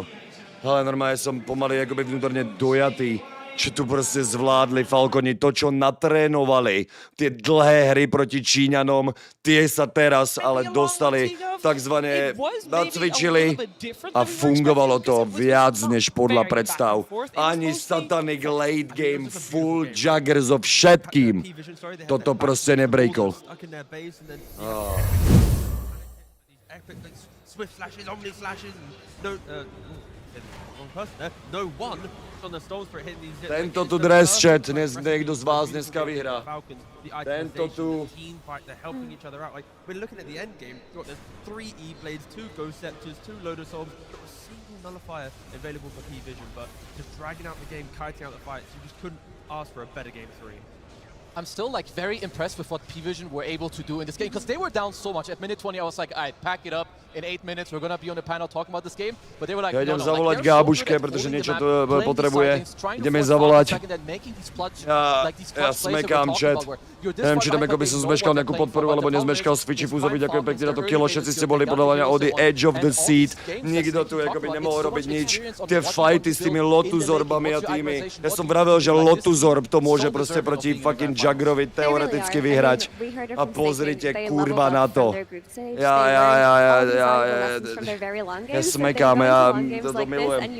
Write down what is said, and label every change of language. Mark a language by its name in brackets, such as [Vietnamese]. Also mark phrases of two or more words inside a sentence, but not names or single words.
[Slovak] Ale normálne som pomaly akoby vnútorne dojatý, čo tu proste zvládli Falconi. To, čo natrénovali, tie dlhé hry proti Číňanom, tie sa teraz ale dostali, takzvané nacvičili a fungovalo to viac než podľa predstav. Ani satanic [English] late game, [Slovak] full jugger so všetkým. Toto proste nebreakol. [English] Swift slashes, omni slashes, no one on the stones for hitting these. [Slovak] Tento tu dres, chat, niekto z vás dneska vyhrá. Tento tu. [English] They're helping each other out. Like we're looking at the end game. There's 3 E-blades, 2 Ghost Scepters, 2 Lotus Orbs, not a single nullifier available for P-Vision, but just dragging out the game, kiting out the fights. You just couldn't ask for a better game 3. I'm still like very impressed with what P-Vision were able to do in this game, because they were down so much. At minute 20, I was like, all right, pack it up. In 8 minutes, we're gonna be on the panel talking about this game. But they were like, [Slovak] ja idem no, zavolať Gábuške, pretože niečo tu potrebuje. Ideme zavolať. Ja smekám, chat. Neviem, či tam ako by som zmeškal nejakú podporu, alebo nezmeškal z Fiči Fúzovi. Ďakujem pekne na to kilo. Všetci ste boli podľa mňa od [English] the edge of the seat. [Slovak] Nikto tu akoby nemohol robiť nič. Tie fighty s tými Lotuzorbami a tými. Ja som vravel, že Lotuzorb to môže proste proti fucking Juggerovi teoreticky vyhrať. A pozrite, kurva, na to. Ja smekám, ja to milujem.